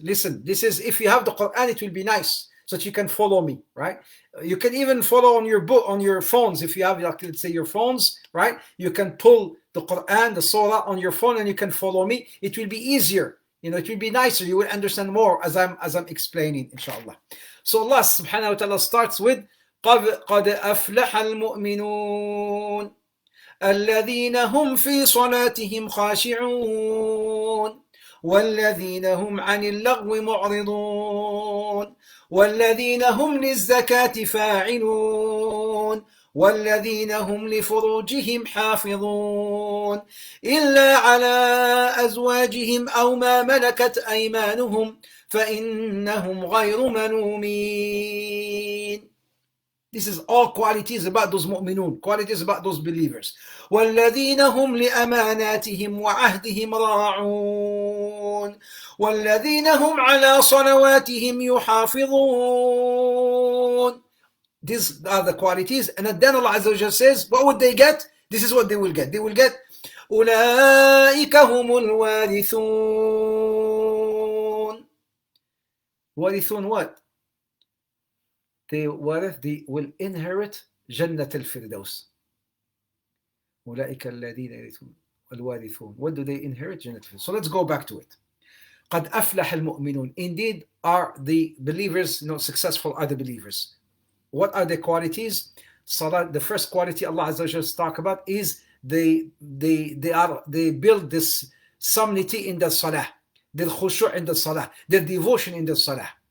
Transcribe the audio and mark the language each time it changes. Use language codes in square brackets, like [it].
[en] Listen, this is, if you have the Quran, it will be nice so that you can follow me, right? You can even follow on your book, on your phones. If you have, like, let's say, your phones, right? You can pull the Quran, the surah on your phone, and you can follow me. It will be easier. You know, it will be nicer. You will understand more as I'm explaining, inshallah. [ar] So Allah subhanahu wa ta'ala starts with قَدْ أَفْلَحَ الْمُؤْمِنُونَ الذين هم في صلاتهم خاشعون والذين هم عن اللغو معرضون والذين هم للزكاة فاعلون والذين هم لفروجهم حافظون إلا على أزواجهم أو ما ملكت أيمانهم فإنهم غير ملومين. [en] This is all qualities about those mu'minun, qualities about those believers. [ar] وَالَّذِينَ هُمْ لِأَمَانَاتِهِمْ وَعَهْدِهِمْ رَاعُونَ وَالَّذِينَ هُمْ عَلَى صَلَوَاتِهِمْ يُحَافِظُونَ. [en] These are the qualities. And then Allah Azza wa Jalla says, what would they get? This is what they will get. They will get [ar] أُولَٰئِكَ هُمُ الْوَارِثُونَ. وارثون [en] what? They will inherit [ar] جنة الفردوس. أولئك الذين يرثون الوارثون. [en] What do they inherit? [ar] جنة الفردوس. [en] So let's go back to it. [ar] قد أفلح المؤمنون. [en] Indeed are the believers, successful are the believers. What are the qualities? Salah, the first quality Allah Azza wa Jalla talk about is they build this solemnity in the salah, their khushu' in the salah, their devotion in the salah.